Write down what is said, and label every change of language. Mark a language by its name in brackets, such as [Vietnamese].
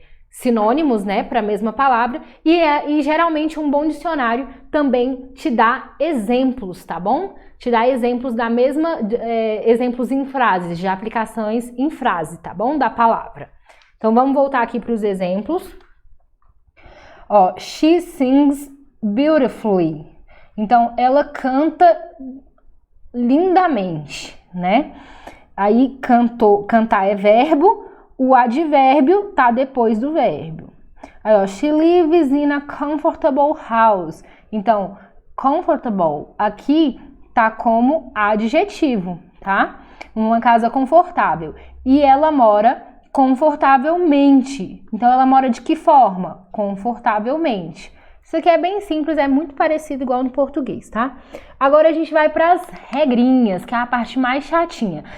[Portuguese] Sinônimos, né, para a mesma palavra, e geralmente um bom dicionário também te dá exemplos, tá bom? Te dá exemplos exemplos em frases, de aplicações em frase, tá bom? Da palavra. Então vamos voltar aqui para os exemplos. Ó, [English] she sings beautifully. [Portuguese] Então ela canta lindamente, né? Aí cantar é verbo. O advérbio tá depois do verbo. Aí, ó, [English] she lives in a comfortable house. [Portuguese] Então, comfortable aqui tá como adjetivo, tá? Uma casa confortável. E ela mora confortavelmente. Então, ela mora de que forma? Confortavelmente. Isso aqui é bem simples, é muito parecido igual no português, tá? Agora a gente vai para as regrinhas, que é a parte mais chatinha.